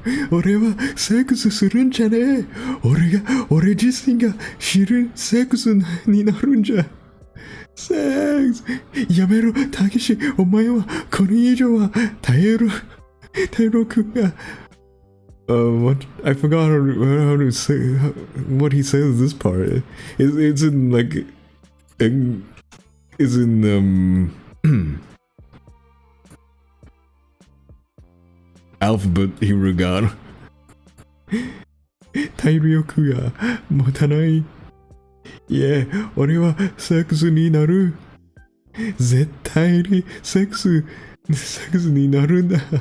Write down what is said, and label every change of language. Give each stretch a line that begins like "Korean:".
Japanese: 俺はセックスするんじゃねえ。俺自身が知るセックスになるんじゃ。セックスやめろ、たけし。お前はこれ以上は耐えろくんが。
English: What? I forgot how to say what he says this part. It's in like, it's in alphabet hiragana.
Japanese: 体力が持たない。いや、俺はセックスになる。絶対にセックスになるんだ。